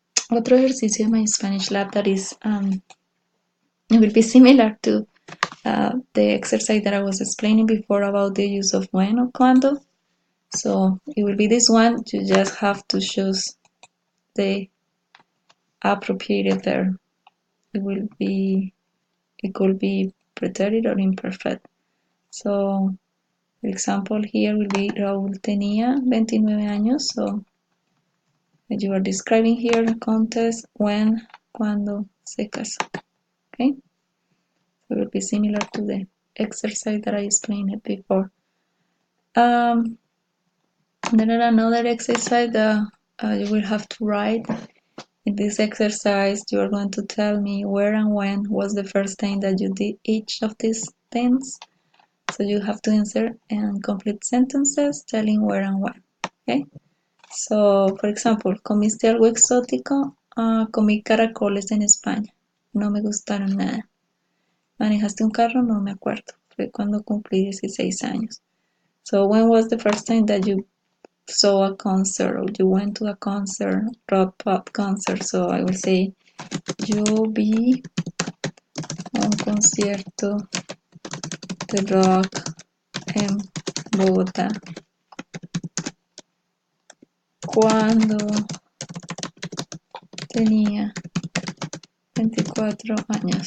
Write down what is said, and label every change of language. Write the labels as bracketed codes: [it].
[es] Otro ejercicio de [en] My Spanish Lab that is it will be similar to the exercise that I was explaining before about the use of when or cuando. So it will be this one. You just have to choose the appropriate verb. It could be pretérito or imperfect. So the example here will be [es] Raúl tenía 29 años. [en] So you are describing here the context when, [es] cuando se casó. [en] Okay, so it will be similar to the exercise that I explained before. Then another exercise that you will have to write. In this exercise, you are going to tell me where and when was the first time that you did each of these things. So you have to answer and complete sentences telling where and when. Okay. So, for example, [es] ¿comiste algo exótico? Comí caracoles en España. No me gustaron nada. ¿Manejaste un carro? No me acuerdo. Fue cuando cumplí 16 años. [en] So, when was the first time that you saw a concert or you went to a concert, rock pop concert? So, I will say, [es] yo vi un concierto de rock en Bogotá cuando tenía 24 años.